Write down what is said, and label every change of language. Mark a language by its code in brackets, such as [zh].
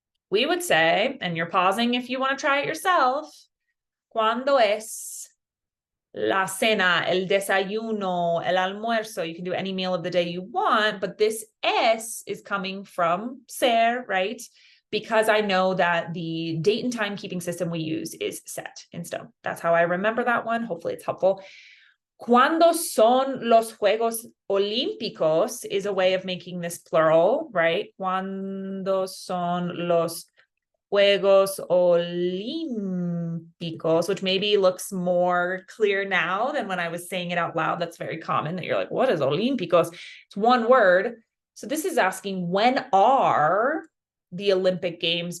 [en] We would say, and you're pausing if you want to try it yourself, [es] ¿cuándo es la cena, el desayuno, el almuerzo? [en] You can do any meal of the day you want, but this es is coming from ser, right? Because I know that the date and timekeeping system we use is set in stone. That's how I remember that one. Hopefully it's helpful. [es] ¿Cuándo son los Juegos Olímpicos [en] is a way of making this plural, right? [es] ¿Cuándo son los Juegos Olímpicos, [en] which maybe looks more clear now than when I was saying it out loud. That's very common that you're like, what is Olímpicos? It's one word. So this is asking, when are the Olympic Games?